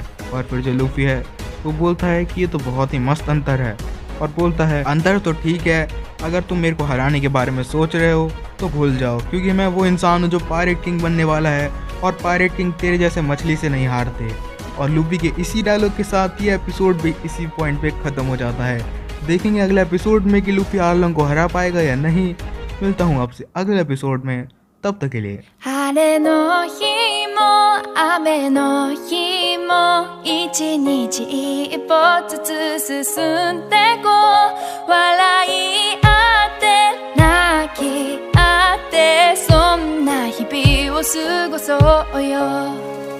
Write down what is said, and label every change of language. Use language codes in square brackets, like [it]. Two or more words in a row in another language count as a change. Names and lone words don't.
[hi] और फिर जो लूफी है वो बोलता है कि ये तो बहुत ही मस्त अंतर है और बोलता है अंतर तो ठीक है, अगर तुम मेरे को हराने के बारे में सोच रहे हो तो भूल जाओ क्योंकि मैं वो इंसान हूँ जो [en] pirate king [hi] बनने वाला है और [en] pirate king [hi] तेरे जैसे मछली से नहीं हारते। और लूफी के इसी डायलॉग के साथ ये एपिसोड भी इसी पॉइंट पे ख़त्म हो जाता है। देखेंगे अगले एपिसोड में कि लूफी आर्लोंग को हरा पाएगा या नहीं। मिलता हूँ आपसे अगले एपिसोड में, तब तक के लिए। [ja] 晴れの日も雨の日も一日一歩ずつ進んでこう笑い合って泣き合ってそんな日々を過ごそうよ